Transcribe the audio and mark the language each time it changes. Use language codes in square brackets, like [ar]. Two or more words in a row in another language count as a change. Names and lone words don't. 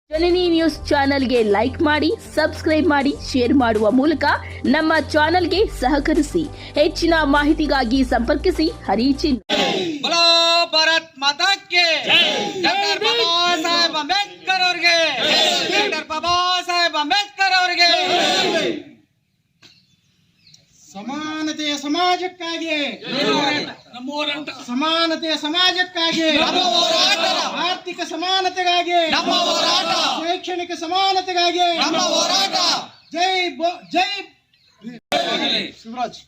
[kn] ಜನನಿ ನ್ಯೂಸ್ ಚಾನೆಲ್ಗೆ ಲೈಕ್ ಮಾಡಿ, ಸಬ್ಸ್ಕ್ರೈಬ್ ಮಾಡಿ, ಶೇರ್ ಮಾಡುವ ಮೂಲಕ ನಮ್ಮ ಚಾನೆಲ್ಗೆ ಸಹಕರಿಸಿ. ಹೆಚ್ಚಿನ ಮಾಹಿತಿಗಾಗಿ ಸಂಪರ್ಕಿಸಿ ಹರಿಚಿನ್. [hi] बोलो भारत माता के डॉक्टर बाबा साहेब अंबेडकर [kn] ಅವರಿಗೆ ಡಾಕ್ಟರ್ ಬಾಬಾ ಸಾಹೇಬ್ ಅಂಬೇಡ್ಕರ್ ಅವರಿಗೆ ಸಮಾನತೆಯ ಸಮಾಜಕ್ಕಾಗಿ ಸಮಾನತೆಯ ಸಮಾಜಕ್ಕಾಗಿ ಆರ್ಥಿಕ ಸಮಾನತೆಗಾಗಿ ಶೈಕ್ಷಣಿಕ ಸಮಾನತೆಗಾಗಿ ಜೈ ಜೈ ಶಿವರಾಜ್